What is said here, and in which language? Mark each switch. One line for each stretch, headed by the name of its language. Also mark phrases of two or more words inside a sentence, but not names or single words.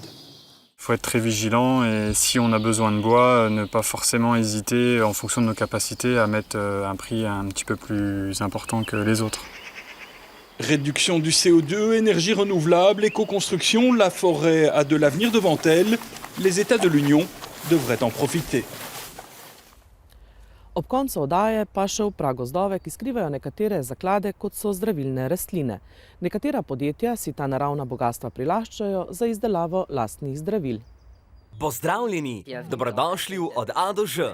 French: Il faut être très vigilant et si on a besoin de bois, ne pas forcément hésiter en fonction de nos capacités à mettre un prix un petit peu plus important que les autres. Réduction du CO2, énergie renouvelable, éco-construction, la forêt a de l'avenir devant elle. Les États de l'Union devraient en profiter.
Slovenian: Ob koncu oddaje pa še v pragozdove, ki skrivajo nekatere zaklade, kot so zdravilne rastline. Nekatera podjetja si ta naravna bogastva prilaščajo za izdelavo lastnih zdravil. Pozdravljeni, dobrodošli v Od A do Ž.